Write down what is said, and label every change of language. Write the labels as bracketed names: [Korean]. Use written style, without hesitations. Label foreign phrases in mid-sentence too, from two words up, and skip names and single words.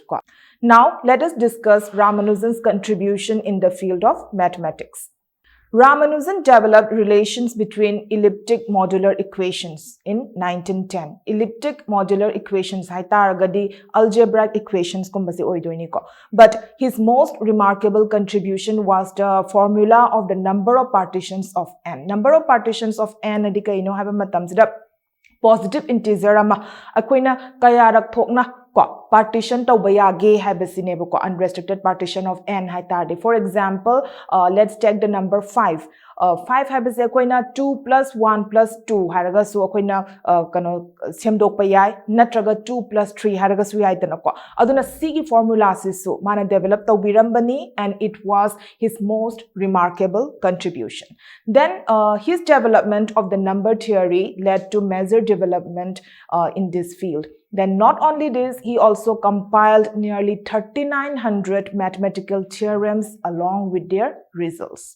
[English] Now let us discuss Ramanujan's contribution in the field of mathematics. Ramanujan developed relations between elliptic modular equations in 1910. Elliptic modular equations [Manipuri] haitaragadi [English] algebraic equations [Manipuri] kumbasi oidoini ko. [English] But his most remarkable contribution was the formula of the number of partitions of n. Number of partitions of n [Manipuri] adika have a matamsida [English] positive integer [Manipuri] ama akoina kayarak thokna partition tauba yage habasinebo ko [English] unrestricted partition of n [Manipuri] haitarde. [English] For example, let's take the number 5. [Manipuri] 5 habase akoina 2 plus 1 plus 2 haraga su akoina kano semdokpa yai natraga 2 plus 3 haraga su yai tanako aduna sigi formula sisu mana develop tawbirambani, [English] and it was his most remarkable contribution. Then his development of the number theory led to major development in this field. Then not only this, he also compiled nearly 3,900 mathematical theorems along with their results.